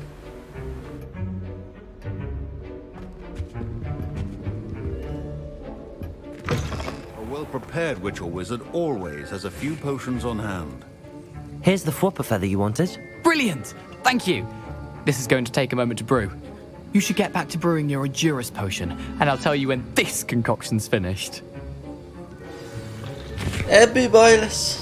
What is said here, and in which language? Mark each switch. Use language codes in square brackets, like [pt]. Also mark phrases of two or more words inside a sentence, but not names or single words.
[en] A well-prepared witch or wizard always has a few potions on hand. Here's the Fwooper feather you wanted. Brilliant! Thank you! This is going to take a moment to brew. You should get back to brewing your Edurus potion, and I'll tell you when this concoction's finished. [hu] Ebbé baj lesz.